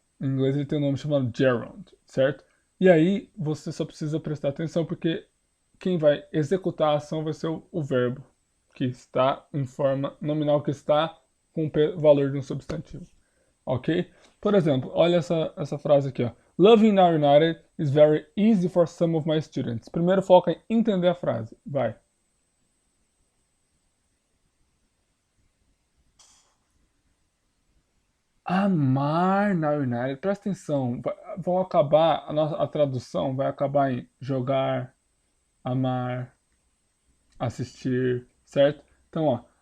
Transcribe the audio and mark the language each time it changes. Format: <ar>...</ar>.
<pt>Em inglês ele tem um nome chamado gerund, certo? E aí você só precisa prestar atenção porque quem vai executar a ação vai ser o verbo, que está em forma nominal, que está com o valor de um substantivo. Ok? Por exemplo, olha essa frase aqui, ó.</pt> <en>Loving Now United is very easy for some of my students.</en> <pt>Primeiro foca em entender a frase. Vai. Amar na United. Presta atenção. Vão acabar, a tradução vai acabar em jogar, amar, assistir, certo? Então, ó.</pt>